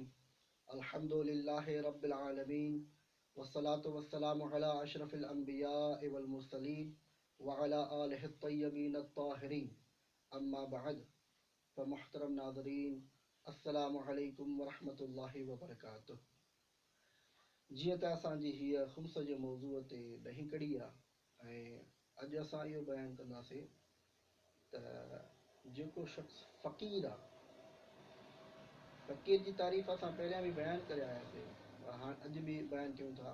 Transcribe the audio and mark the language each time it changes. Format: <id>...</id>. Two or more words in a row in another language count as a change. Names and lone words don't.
<ar>الحمد لله رب العالمين، والصلاة والسلام على اشرف الانبياء والمرسلين وعلى آله الطيبين الطاهرين. اما بعد، فمحترم ناظرين، السلام عليكم ورحمة الله وبركاته.</ar> <sd>जीअं त असांजी हीअ ख़ुम्स जे मौज़ूअ ते ॾही कड़ी आहे ऐं अॼु असां इहो बयानु कंदासीं त जेको शख़्स फ़क़ीर आहे, फ़क़ीर जी तारीफ़ असां पहिरियां बि बयानु करे आयासीं, हाणे अॼु बि बयानु कयूं था।</sd>